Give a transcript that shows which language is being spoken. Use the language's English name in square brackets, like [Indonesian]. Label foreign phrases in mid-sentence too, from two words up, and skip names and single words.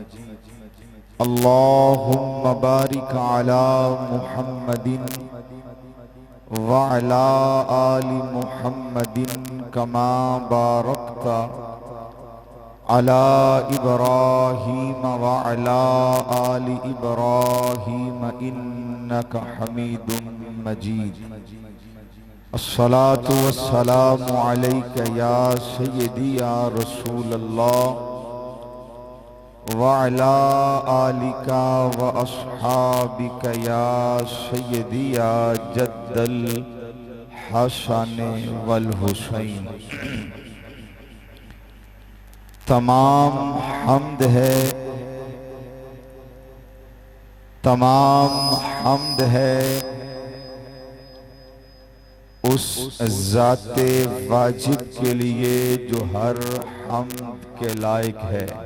[Arabic] اللهم بارك على محمد وعلى آل محمد كما باركت على إبراهيم وعلى آل إبراهيم إنك حميد مجيد. الصلاة والسلام عليك يا سيدي يا رسول الله وعلى آلك وأصحابك يا سيدي يا جد الحسن والحسين. [Urdu] تمام حمد ہے، تمام حمد ہے اس ذات واجب کے لیے جو ہر حمد کے لائق ہے.